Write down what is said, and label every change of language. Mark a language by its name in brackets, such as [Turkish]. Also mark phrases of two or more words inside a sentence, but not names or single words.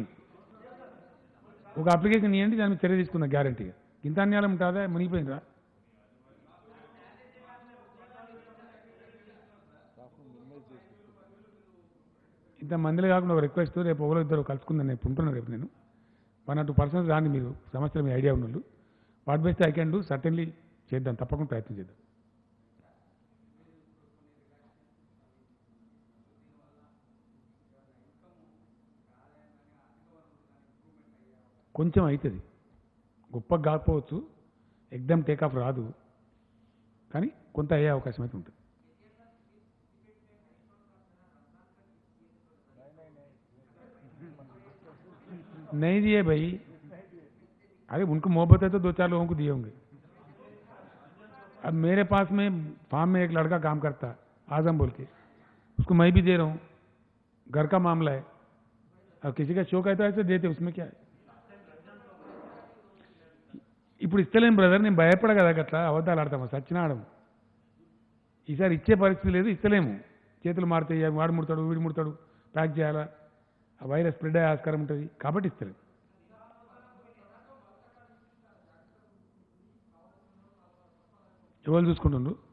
[Telugu] ఒక అప్లికేషన్ ఇవ్వండి, దాని మీద చర్య తీసుకున్నా గ్యారంటీగా. ఇంత అన్యాయం ఉంటుందా? మునిగిపోయిందిరా. ఇంత మందిలో కాకుండా ఒక రిక్వెస్ట్, రేపు ఒకరు ఇద్దరు కలుసుకుందాం. నేను ఉంటున్నాను రేపు. నేను [English] 1 or 2 persons [Telugu] రాండి, మీరు సమస్యలు మీ ఐడియా ఉన్నోళ్ళు. [English] what best I can do certainly [Telugu] చేద్దాం, తప్పకుండా ప్రయత్నం చేద్దాం. కొంచెం అవుతుంది, గొప్పగా కాకపోవచ్చు, [English] exam takeoff [Telugu] రాదు, కానీ కొంత అయ్యే అవకాశం అయితే ఉంటుంది. [Hindi] नहीं दिए भाई, अरे उनको मोहब्बत है तो 2-4 लोगों को दिए होंगे. अब मेरे पास में फार्म में एक लड़का काम करता, आजम बोल के, उसको मैं भी दे रहा हूँ. घर का मामला है. अब किसी का शौक है तो ऐसे देते, उसमें क्या है. [Telugu] ఇప్పుడు ఇస్తలేం బ్రదర్, నేను భయపడ కదా అట్లా అబద్ధాలు ఆడతాము, సచ్చినా ఆడము. ఈసారి ఇచ్చే పరిస్థితి లేదు, ఇస్తలేము. చేతులు మారుతాయి, వాడు ముడతాడు వీడు ముడతాడు, ప్యాక్ చేయాలా, ఆ [English] virus spread [Telugu] అయ్యే ఆస్కారం ఉంటుంది, కాబట్టి ఇస్తలేము. ఎవరు చూసుకుంటుండ్రు?